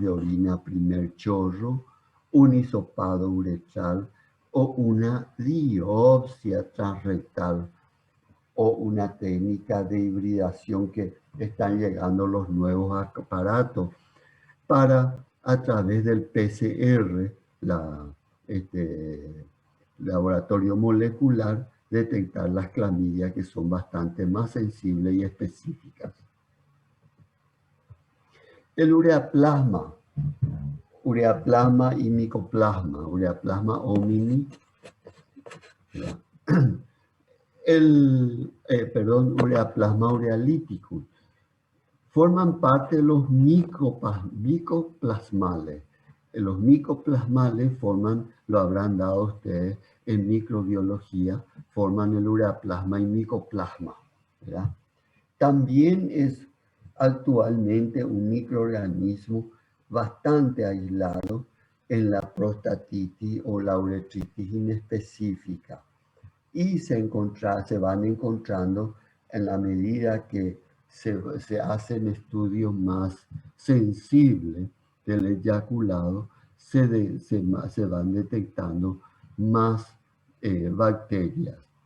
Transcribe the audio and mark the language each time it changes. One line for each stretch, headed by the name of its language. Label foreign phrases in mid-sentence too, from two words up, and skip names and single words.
Spanish: de orina primer chorro, un hisopado uretral o una biopsia transrectal o una técnica de hibridación que están llegando los nuevos aparatos para a través del PCR, laboratorio molecular, detectar las clamidias que son bastante más sensibles y específicas. El ureaplasma y micoplasma, ureaplasma homini, ureaplasma urealítico, forman parte de los micoplasmales. Los micoplasmales forman, lo habrán dado ustedes en microbiología, forman el ureaplasma y micoplasma, ¿verdad? También es actualmente un microorganismo bastante aislado en la prostatitis o la uretritis inespecífica y se van encontrando en la medida que se hacen estudios más sensibles del eyaculado, se van detectando más bacterias.